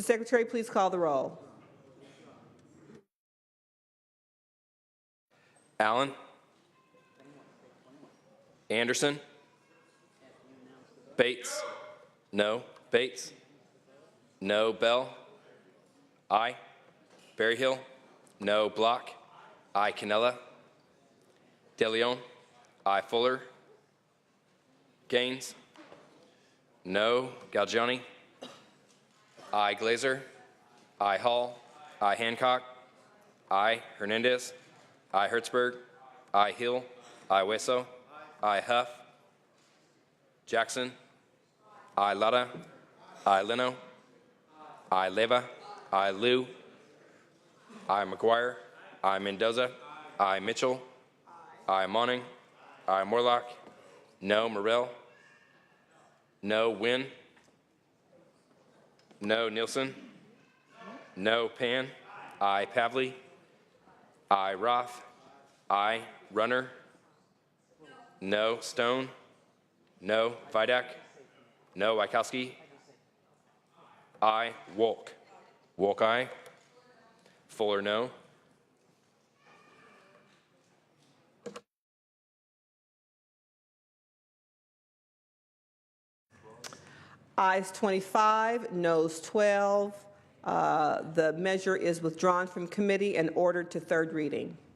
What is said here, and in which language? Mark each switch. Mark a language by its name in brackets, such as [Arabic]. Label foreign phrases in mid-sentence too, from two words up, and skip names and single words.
[English] Secretary, please call the roll. Allen. Anderson. Bates. No. Bates. No. Bell. Aye. Berryhill. No. Block. Aye. Canella. De Leon. Aye. Fuller. Gaines. No. Galgiani. Aye. Glazer. Aye. Hall. Aye. Hancock. Aye. Hernandez. Aye. Hertzberg. Aye. Hill. Aye. Hueso. Aye. Huff. Jackson. Aye. Lara. Aye. Leno. Aye. Leva. Aye. Liu. Aye. McGuire. Aye. Mendoza. Aye. Mitchell. Aye. Monning. Aye. Morlock. No. Morrell. No. Wynn. No. Nielsen. No. Pan. Aye. Pavley. Aye. Roth. Aye. Runner. No. Stone. No. Vidak. No. Wykowski. Aye. Wolk. Wolk, aye. Fuller, no. Ayes 25, noes 12. The measure is withdrawn from committee and ordered to third reading.